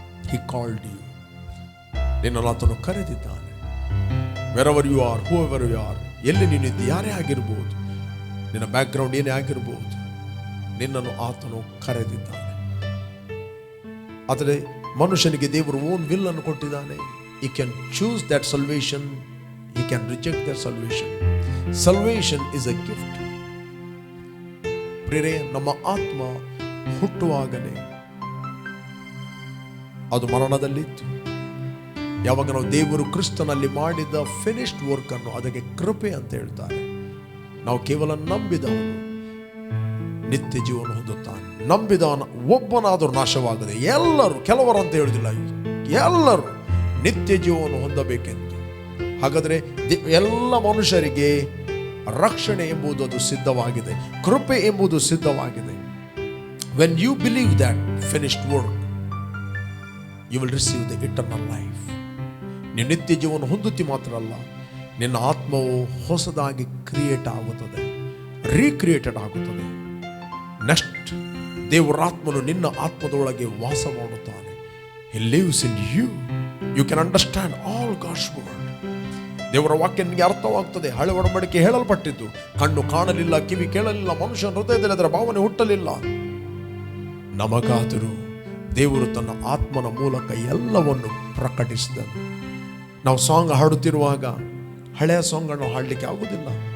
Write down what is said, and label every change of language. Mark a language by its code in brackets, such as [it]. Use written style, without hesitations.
[en] He called you. [kn] ನಿನ್ನನ್ನು ಆತನು ಕರೆದಿದ್ದಾನೆ. [en] Wherever you are, whoever you are, [kn] ಎಲ್ಲಿ ನೀನಿದ್ದು ಯಾರೇ ಆಗಿರ್ಬೋದು, ನಿನ್ನ ಬ್ಯಾಕ್ಗ್ರೌಂಡ್ ಏನೇ ಆಗಿರ್ಬೋದು, ನಿನ್ನನ್ನು ಆತನು ಕರೆದಿದ್ದಾನೆ. ಆದರೆ ಮನುಷ್ಯನಿಗೆ ದೇವರು ಓನ್ ವಿಲ್ ಅನ್ನು ಕೊಟ್ಟಿದ್ದಾನೆ. [en] He can choose that salvation, he can reject that salvation. Salvation is a gift. [kn] ಪ್ರಿಯರೇ, ನಮ್ಮ ಆತ್ಮ ಹುಟ್ಟುವಾಗಲೇ ಅದು ಮರಣದಲ್ಲಿತ್ತು. ಯಾವಾಗ ನಾವು ದೇವರು ಕ್ರಿಸ್ತನಲ್ಲಿ ಮಾಡಿದ ಫಿನಿಶ್ಡ್ ವರ್ಕ್ ಅನ್ನು ಅದಕ್ಕೆ ಕೃಪೆ ಅಂತ ಹೇಳ್ತಾರೆ. ನಾವು ಕೇವಲ ನಂಬಿದವನು ನಿತ್ಯ ಜೀವನ ಹೊಂದುತ್ತಾನೆ. ನಂಬಿದವನ ಒಬ್ಬನಾದರೂ ನಾಶವಾಗದೆ ಎಲ್ಲರೂ, ಕೆಲವರು ಅಂತ ಹೇಳುವುದಿಲ್ಲ, ಎಲ್ಲರೂ ನಿತ್ಯ ಜೀವನ ಹೊಂದಬೇಕೆಂದು. ಹಾಗಾದರೆ ಎಲ್ಲ ಮನುಷ್ಯರಿಗೆ ರಕ್ಷಣೆ ಎಂಬುದು ಅದು ಸಿದ್ಧವಾಗಿದೆ, ಕೃಪೆ ಎಂಬುದು ಸಿದ್ಧವಾಗಿದೆ. [en] When you believe that finished work, you will receive the eternal life. [kn] ನೀನು ನಿತ್ಯ ಜೀವನ ಹೊಂದುತ್ತಿ ಮಾತ್ರ ಅಲ್ಲ, ನಿನ್ನ ಆತ್ಮವು ಹೊಸದಾಗಿ ಕ್ರಿಯೇಟ್ ಆಗುತ್ತದೆ, ರೀಕ್ರಿಯೇಟೆಡ್ ಆಗುತ್ತದೆ. ನೆಕ್ಸ್ಟ್, ದೇವರ ಆತ್ಮನು ನಿನ್ನ ಆತ್ಮದೊಳಗೆ ವಾಸ ಮಾಡುತ್ತಾನೆ. [en] He lives in you. You can understand all God's word. [kn] ದೇವರ ವಾಕ್ಯ ನಿಮಗೆ ಅರ್ಥವಾಗ್ತದೆ. ಹಳೆ ಒಡಂಬಡಿಕೆ ಹೇಳಲ್ಪಟ್ಟಿದ್ದು, ಕಣ್ಣು ಕಾಣಲಿಲ್ಲ, ಕಿವಿ ಕೇಳಲಿಲ್ಲ, ಮನುಷ್ಯನ ಹೃದಯದಲ್ಲಿ ಅದರ ಭಾವನೆ ಹುಟ್ಟಲಿಲ್ಲ. ನಮಗಾದರೂ ದೇವರು ತನ್ನ ಆತ್ಮನ ಮೂಲಕ ಎಲ್ಲವನ್ನು ಪ್ರಕಟಿಸಿದನು. ನಾವು ಸಾಂಗ್ ಹಾಡುತ್ತಿರುವಾಗ ಹಳೆಯ ಸಾಂಗನ್ನು ಹಾಡಲಿಕ್ಕೆ ಆಗುವುದಿಲ್ಲ.